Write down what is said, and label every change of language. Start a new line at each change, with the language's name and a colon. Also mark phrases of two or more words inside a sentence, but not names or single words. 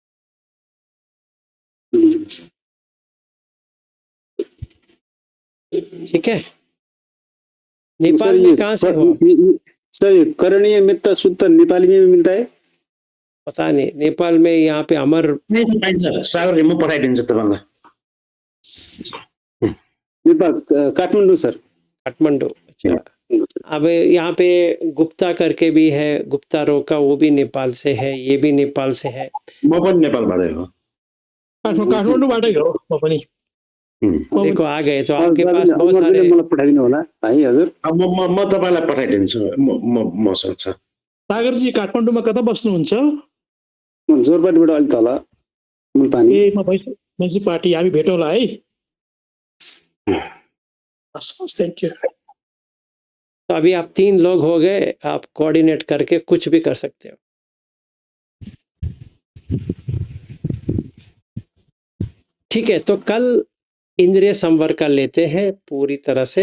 Hindi: ठीक है। नेपाल में कहाँ से हो? सर ये करणीय मित्र शुद्ध नेपाली में भी मिलता है? पता नहीं, नेपाल में यहाँ पे अमर
Nepali: नहीं पाइन्छ सागरले म पठाइदिन्छु तपाईँलाई। नेपाल काठमाडौँ सर।
Hindi: काठमांडू। अच्छा, अब यहाँ पे गुप्ता करके भी है, गुप्ता रोका, वो भी नेपाल से है, ये भी नेपाल से है।
Nepali: म पनि नेपालबाटै हो। काठमाडौँबाटै हो म पनि।
Hindi: देखो आ गए तो आपके पास बहुत सारे।
Nepali: मलाई पठाइदिनु होला भाइ हजुर। अब म तपाईँलाई पठाइदिन्छु, मसँग छ। सागरजी काठमाडौँमा कता बस्नुहुन्छ? म जोरपाटीबाट अलिक तल मुलपानी। ए म म्युनिसिपालिटी, हामी भेटौँला है।
English: thank you.
Hindi: तो अभी आप 3 लोग हो गए, आप कोऑर्डिनेट करके कुछ भी कर सकते हो। ठीक है, तो कल इंद्रिय संवर का लेते हैं पूरी तरह से।